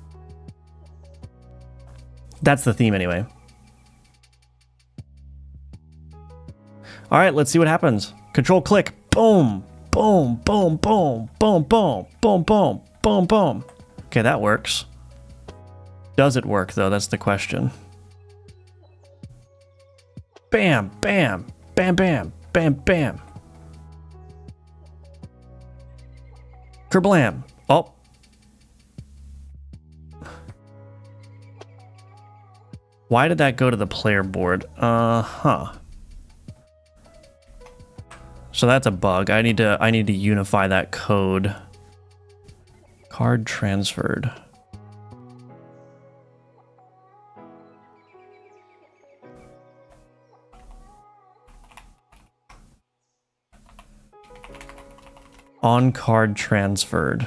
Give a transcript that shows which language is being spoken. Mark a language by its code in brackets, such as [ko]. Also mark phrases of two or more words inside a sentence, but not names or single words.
[en] That's the theme anyway. All right, let's see what happens. Control click, boom. Boom, boom, boom, boom, boom, boom, boom, boom, boom. Okay, that works. Does it work, though? That's the question. Bam, bam, bam, bam, bam, bam. Kerblam. Oh. Why did that go to the player board? Huh. So that's a bug. I need to unify that code. Card transferred. On card transferred.